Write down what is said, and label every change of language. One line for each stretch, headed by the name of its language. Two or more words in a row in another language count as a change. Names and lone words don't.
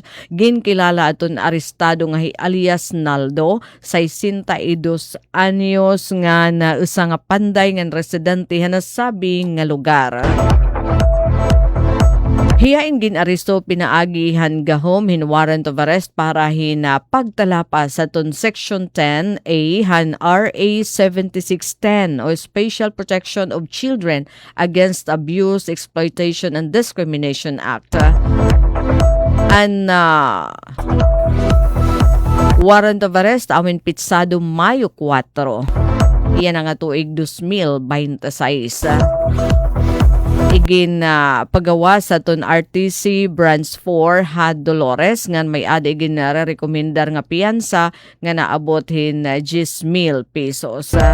Waray: Ginkilala aton arestado nga alias Naldo 62 anyos nga na usa nga panday nga residente hanasabi nga lugar. Hiyain ginaresto pinaagihan gahom hin
English: warrant of arrest
Waray: para hina pagtalapas sa ton Section 10A han RA 7610 o Special Protection of Children Against Abuse, Exploitation and Discrimination Act.
English: Warrant of arrest
Waray: amin pitsado Mayo 4. Iyan ang tuig 2026. Igin pagawa sa ton RTC Branch 4 ha Dolores ngan may ada igin rekomendar nga piyansa nga naabot hin 10,000 pesos.